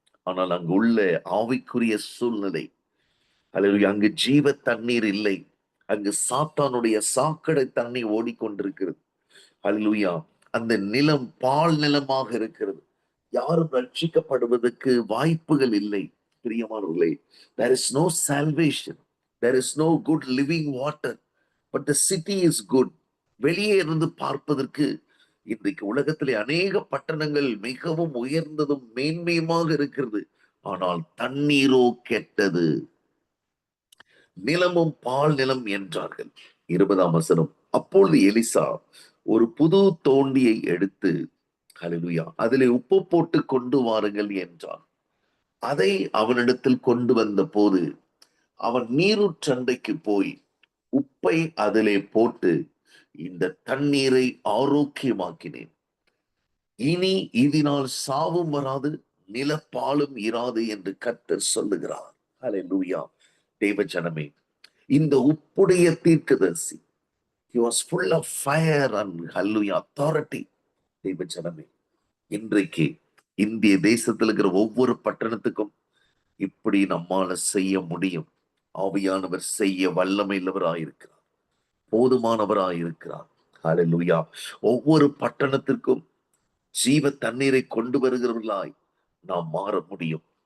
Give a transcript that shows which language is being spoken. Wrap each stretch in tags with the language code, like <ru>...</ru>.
<ta>ஆனால் அங்கு உள்ள ஆவிக்குரிய சூழ்நிலை, அல்லது அங்கு ஜீவ தண்ணீர் இல்லை. அங்கு சாத்தானுடைய சாக்கடை தண்ணி ஓடிக்கொண்டிருக்கிறது. அல்லேலூயா. அந்த நிலம் பால் நிலமாக இருக்கிறது. யாரும் ரட்சிக்கப்படுவதற்கு வாய்ப்புகள் இல்லை. பிரியமானவர்களே,</ta> <en>there is no salvation, there is no good living water, but the city is good.</en> <ta>வெளியே இருந்து பார்ப்பதற்கு இன்றைக்கு உலகத்திலே அநேக பட்டணங்கள் மிகவும் உயர்ந்ததும் மேன்மையுமாக இருக்கிறது. ஆனால் தண்ணீரோ கெட்டது, நிலமும் பால் நிலம் என்றார்கள். 20ஆம் வசனம். அப்பொழுது எலிசா ஒரு புது தோண்டியை எடுத்து, ஹல்லேலூயா, அதிலே உப்பு போட்டு கொண்டு வாருங்கள் என்றான். அதை அவனிடத்தில் கொண்டு வந்த போது அவன் நீரூற்றண்டைக்கு போய் உப்பை அதிலே போட்டு, இந்த தண்ணீரை ஆரோக்கியமாக்கினேன். இனி இதனால் சாவும் வராது, நிலப்பாலும் இராது என்று கர்த்தர் சொல்லுகிறார். ஹல்லேலூயா. தேவ ஜனமே, இந்த உப்புடைய தீர்க்கதரிசி,</ta> <en>he was full of fire and hallelujah authority.</en> <ta>தேவ ஜனமே, இன்றைக்கு இந்திய தேசத்தில் இருக்கிற ஒவ்வொரு பட்டணத்துக்கும் இப்படி நம்மால செய்ய முடியும். ஆவியானவர் செய்ய வல்லமையுள்ளவராயிருக்கிறார், போதுமானவராயிருக்கிறார். ஹல்லேலூயா. ஒவ்வொரு பட்டணத்திற்கும் ஜீவ தண்ணீரை கொண்டு வருகிறவர்களாய் நாம் மாற முடியும்.</ta>